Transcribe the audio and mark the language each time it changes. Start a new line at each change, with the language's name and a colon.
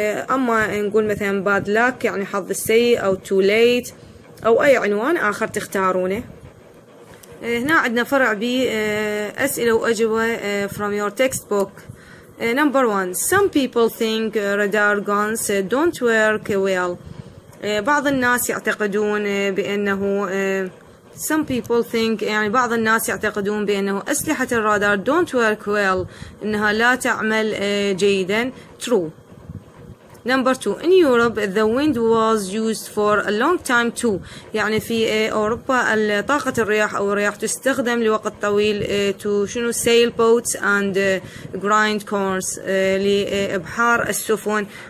Arabic: أما نقول مثلا
English: bad luck
Arabic: يعني حظ السيء أو
English: too late
Arabic: أو أي عنوان آخر تختارونه. هنا عندنا فرع بأسئلة وأجوبة
English: from your textbook. Number 1. Some people think radar guns don't work well.
Arabic: بعض الناس يعتقدون بأنه
English: some people think
Arabic: يعني بعض الناس يعتقدون بأنه أسلحة الرادار
English: don't work well.
Arabic: إنها لا تعمل جيدا.
English: True. Number 2. In Europe the wind was used for a long time too.
Arabic: يعني في أوروبا طاقة الرياح أو الرياح تستخدم لوقت طويل
English: to
Arabic: شنو
English: sail boats and grind corns
Arabic: لإبحار السفن